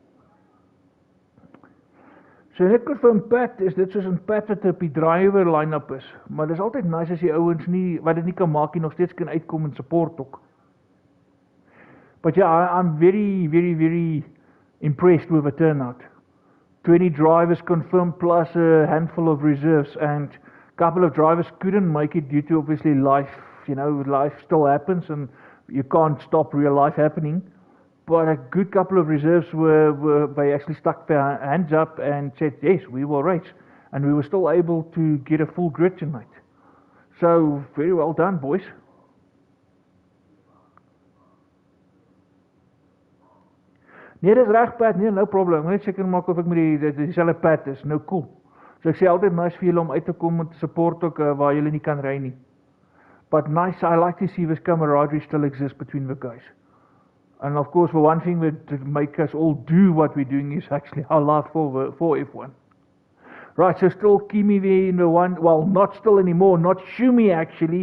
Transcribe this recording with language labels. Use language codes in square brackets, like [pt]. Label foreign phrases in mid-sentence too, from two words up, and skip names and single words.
[af] So net kort van Pat, is dit soos 'n Pat wat op die [en] driver line-up [af] is. Maar dis altyd nice as die ouens nie, wat dit nie kan maak nie, nog steeds kan uitkom en support ook. [en] But yeah, I'm very, very, very impressed with the turnout. 20 drivers confirmed plus a handful of reserves, and a couple of drivers couldn't make it due to obviously life. You know, life still happens and you can't stop real life happening. But a good couple of reserves they actually stuck their hands up and said, yes, we will race. And we were still able to get a full grid tonight. So, very well done, boys. [af] Nee, dis reg, Pat. Nee, [en] no problem. [af] Ek net seker maak of ek met dieselfde Pat is. Nou cool. So ek sê altyd nice vir julle om uit te kom en te support ook waar julle nie kan ry nie. [en] But nice, I like to see this camaraderie still exists between the guys. And of course, the one thing that make us all do what we're doing is actually our love for F1. Right, so still Kimi there in the one, well, not still anymore, not Shumi actually.